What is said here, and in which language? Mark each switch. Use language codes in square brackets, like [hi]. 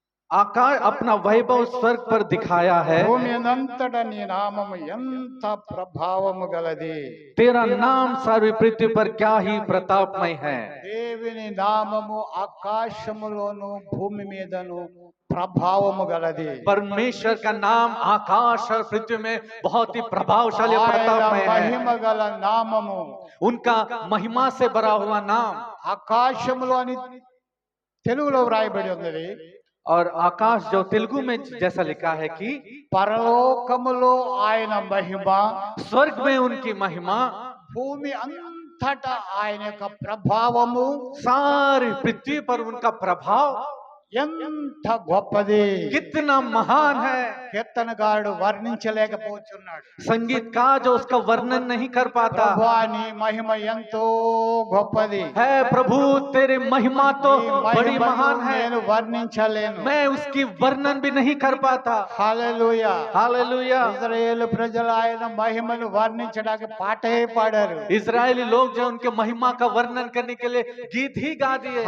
[hi] आकाश अपना वैभव स्वर्ग पर दिखाया है। [te] భూమి అంతటా నీ నామము ఎంత ప్రభావము గలది. [hi] तेरा नाम सारी पृथ्वी पर क्या ही प्रतापमय है। [te] దేవుని నామము ఆకాశములోను భూమి మీదను ప్రభావము గలది. [hi] परमेश्वर का नाम आकाश और पृथ्वी में बहुत ही प्रभावशाली और [te] ఆయన [hi] प्रतापमय है। [te] మహిమ గల నామము [hi] उनका महिमा से भरा हुआ नाम, [te] ఆకాశములో అని తెలుగులో వ్రాయబడి ఉన్నది. [hi] और आकाश जो तेलुगु में जैसा लिखा है कि [te] పరలోకములో ఆయన మహిమ, [hi] स्वर्ग में उनकी महिमा, [te] భూమి అంతటా ఆయన యొక్క ప్రభావము [hi] सारी पृथ्वी पर उनका प्रभाव [te] ఎంత గొప్పది. [hi] कितना महान है। [te] కీర్తనగాడు వర్ణించలేకపోతున్నాడు. [hi] संगीतकार जो उसका वर्णन नहीं कर पाता। [te] ప్రభువా నీ మహిమ ఎంతో గొప్పది. [hi] है प्रभु तेरे महिमा तो [te] నీ [hi] बड़ी [te] మహిమను [hi] महान है, [te] నేను వర్ణించలేను. [hi] मैं उसकी वर्णन भी नहीं कर पाता। [te] హల్లెలూయా. [hi] हालेलुया। [te] ఇశ్రాయేలు ప్రజలు ఆయన మహిమను వర్ణించడానికి పాటే పాడారు. [hi] इजरायली लोग जो उनके महिमा का वर्णन करने के लिए गीत ही गा दिए।